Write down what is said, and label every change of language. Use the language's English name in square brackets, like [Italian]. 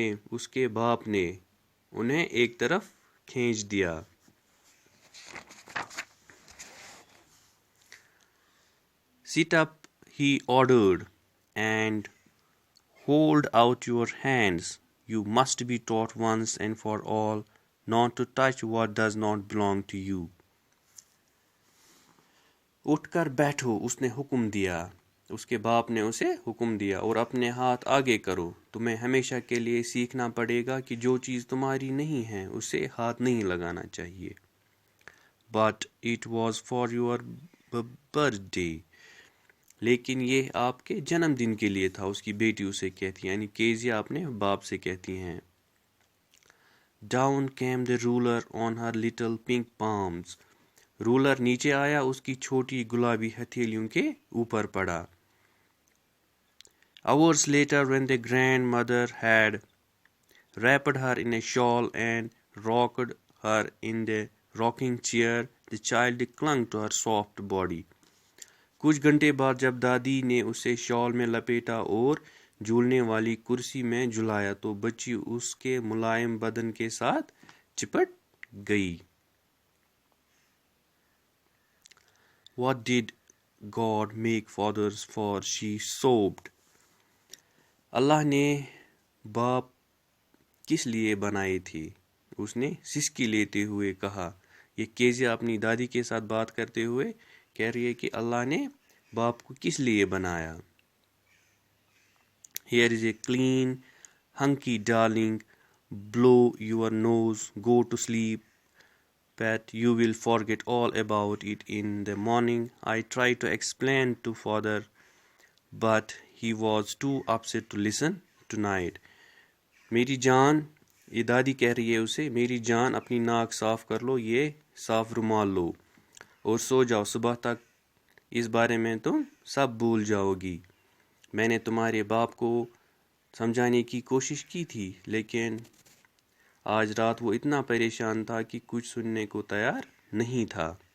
[Urdu] اس کے باپ نے انہیں ایک طرف کھینچ دیا۔ [English] Sit up, he ordered, and hold out your hands. You must be taught once and for all not to touch what does not belong to you. [Urdu] اٹھ کر بیٹھو، اس نے حکم دیا۔ اس کے باپ نے اسے حکم دیا، اور اپنے ہاتھ آگے کرو۔ تمہیں ہمیشہ کے لیے سیکھنا پڑے گا کہ جو چیز تمہاری نہیں ہے اسے ہاتھ نہیں لگانا چاہیے۔ [English] But it was for your birthday. [Urdu] لیکن یہ آپ کے جنم دن کے لیے تھا، اس کی بیٹی اسے کہتی ہے، یعنی کیزیا اپنے باپ سے کہتی ہیں۔ [English] Down came the ruler on her little pink palms. [Urdu] Roller نیچے آیا، اس کی چھوٹی گلابی ہتھیلیوں کے اوپر پڑا۔ [English] Hours later, when the grandmother had wrapped her in a shawl and rocked her in the rocking chair, the child clung to her soft body. [Urdu] کچھ گھنٹے بعد جب دادی نے اسے شال میں لپیٹا اور جھولنے والی کرسی میں جھلایا تو بچی اس کے ملائم بدن کے ساتھ چپٹ گئی. [English] What did God make fathers for? She sobbed. [Urdu] اللہ نے باپ کس لیے بنائے تھے؟ اس نے سسکی لیتے ہوئے کہا. یہ کیزیا اپنی دادی کے ساتھ بات کرتے ہوئے کہہ رہی ہے کہ اللہ نے باپ کو کس لیے بنایا. [English] Here is a clean, hunky darling. Blow your nose, go to sleep. Pat, you will forget all about it in the morning. I tried to explain to father, but he was too upset to listen tonight. [Urdu] میری جان، یہ دادی کہہ رہی ہے اسے، میری جان اپنی ناک صاف کر لو، یہ صاف رومال لو اور سو جاؤ، صبح تک اس بارے میں تم سب بھول جاؤ گی. میں نے تمہارے باپ کو سمجھانے کی کوشش کی تھی، لیکن آج رات وہ اتنا پریشان تھا کہ کچھ سننے کو تیار نہیں تھا.